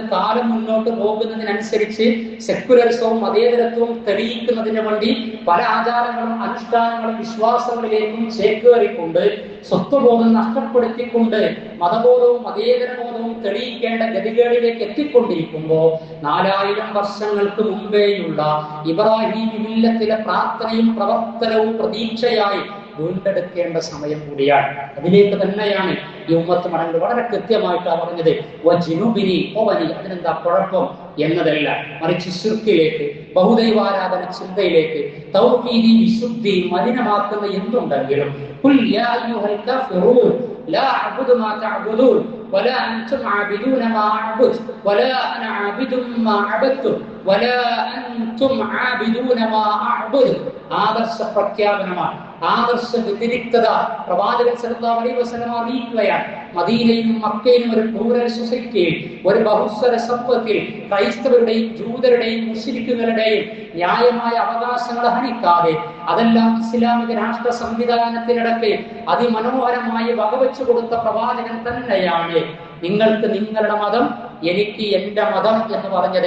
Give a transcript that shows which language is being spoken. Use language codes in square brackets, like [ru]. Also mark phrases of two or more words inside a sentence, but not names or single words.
[ml] കാലം മുന്നോട്ട് പോകുന്നതിനനുസരിച്ച് സെക്യുലറിസവും മതേതരത്വവും തെളിയിക്കുന്നതിന് വേണ്ടി പല ആചാരങ്ങളും അനുഷ്ഠാനങ്ങളും വിശ്വാസങ്ങളിലേക്കും ചേക്കേറിക്കൊണ്ട് സ്വത്വബോധം നഷ്ടപ്പെടുത്തിക്കൊണ്ട് മതബോധവും മതേതരബോധവും തെളിയിക്കേണ്ട ഗതികേടിലേക്ക് എത്തിക്കൊണ്ടിരിക്കുമ്പോൾ 4000 വർഷങ്ങൾക്ക് മുമ്പേയുള്ള ഇബ്രാഹിം മില്ലത്തിലെ പ്രാർത്ഥനയും പ്രവർത്തനവും പ്രതീക്ഷയായി വീണ്ടെടുക്കേണ്ട സമയം കൂടിയാണ്. അതിലേക്ക് തന്നെയാണ് ഈ ഉമ്മത്ത് മടങ്ങ് വളരെ കൃത്യമായിട്ടാണ് പറഞ്ഞത്. അതിനെന്താ കുഴപ്പം എന്നതല്ല, മറിച്ച് ശിർക്കിലേക്ക്, ബഹുദൈവാരാധന ചിന്തയിലേക്ക്, തൗഹീദി വിശുദ്ധി മലിനമാക്കുന്ന എന്തുണ്ടെങ്കിലും [ar] لا أعبد ما تعبدون ولا أنتم عابدون ما أعبد ولا أنا عابد ما عبدتم ولا أنتم عابدون ما أعبد. [ml] ആദർശ പ്രഖ്യാപനമാണ്, ആദർശ വ്യതിരിക്തത പ്രവാചകൻ [ar] صلى الله عليه وسلم [ml] അറിയിക്കുകയാണ്. മദീനയിലും മക്കയിലും ഒരു [en] plural society, [ml] ഒരു ബഹുസ്വര സമൂഹത്തിൽ ക്രൈസ്തവരുടെയും ജൂതരുടെയും മുസ്ലിക്കുകളുടെയും ന്യായമായ അവകാശങ്ങൾ ഹനിക്കാതെ അതെല്ലാം ഇസ്ലാമിക രാഷ്ട്ര സംവിധാനത്തിനിടയ്ക്ക് അതിമനോഹരമായി വകവെച്ചു കൊടുത്ത പ്രവാചകൻ തന്നെയാണ് നിങ്ങൾക്ക് നിങ്ങളുടെ മതം, എനിക്ക് എന്റെ മതം എന്ന് പറഞ്ഞത്.